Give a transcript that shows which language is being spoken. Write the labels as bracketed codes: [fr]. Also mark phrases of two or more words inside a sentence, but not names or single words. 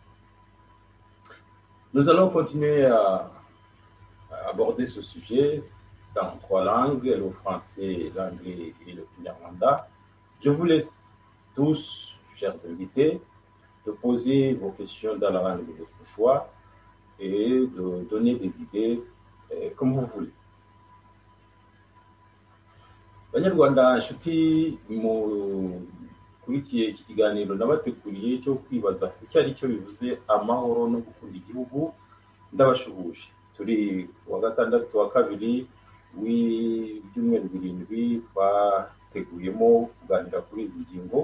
[fr] Nous allons continuer à aborder ce sujet dans 3 langues, le français, l'anglais et le kinyarwanda. Je vous laisse tous, chers invités, de poser vos questions dans la langue de votre choix et de donner des idées comme vous voulez. [rw] Banyarwanda, inshuti mukurikiye iki kiganiro nabateguriye cyo kwibaza ku cyari cyo bivuze amahoro no gukunda igihugu, ndabashuhuje. Turi wa gatandatu wa kabiri w'ibyumweru 7 twateguyemo kuganira kuri izi ngingo.